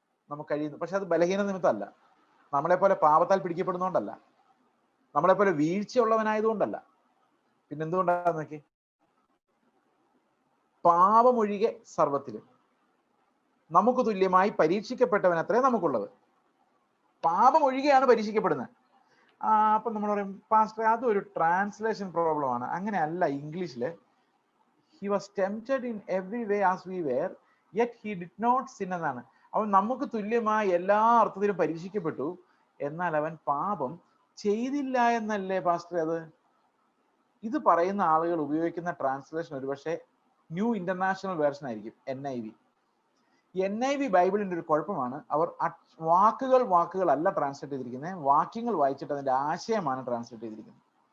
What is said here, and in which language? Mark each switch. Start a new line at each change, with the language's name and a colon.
Malayalam: നമുക്ക് കഴിയുന്നു, പക്ഷെ അത് ബലഹീന നിമിത്തമല്ല, നമ്മളെ പോലെ പാപത്താൽ പിടിക്കപ്പെടുന്നോണ്ടല്ല, നമ്മളെ പോലെ വീഴ്ചയുള്ളവനായതുകൊണ്ടല്ല. പിന്നെന്തുകൊണ്ടാന്ന് നോക്കി. പാപമൊഴികെ സർവത്തിലും നമുക്ക് തുല്യമായി പരീക്ഷിക്കപ്പെട്ടവനത്രേ നമുക്കുള്ളത്. പാപം ഒഴികെയാണ് പരീക്ഷിക്കപ്പെടുന്നത്. അപ്പൊ നമ്മൾ പറയും, പാസ്റ്റർ അതൊരു ട്രാൻസ്ലേഷൻ പ്രോബ്ലം ആണ്. അങ്ങനെയല്ല. ഇംഗ്ലീഷില്
English: he was tempted in every way as we were yet he did not sin
Malayalam: എന്നാണ്. അവൻ നമുക്ക് തുല്യമായി എല്ലാ അർത്ഥത്തിലും പരീക്ഷിക്കപ്പെട്ടു, എന്നാൽ അവൻ പാപം ചെയ്തില്ല എന്നല്ലേ പാസ്റ്റർ അത്? ഇത് പറയുന്ന ആളുകൾ ഉപയോഗിക്കുന്ന ട്രാൻസ്ലേഷൻ ഒരുപക്ഷെ ന്യൂ ഇന്റർനാഷണൽ വേർഷൻ ആയിരിക്കും, NIV. NIV ബൈബിളിന്റെ ഒരു കുഴപ്പമാണ്, അവർ വാക്കുകൾ അല്ല ട്രാൻസ്ലേറ്റ് ചെയ്തിരിക്കുന്നത്, വാക്യങ്ങൾ വായിച്ചിട്ട് അതിന്റെ ആശയമാണ് ട്രാൻസ്ലേറ്റ് ചെയ്തിരിക്കുന്നത്.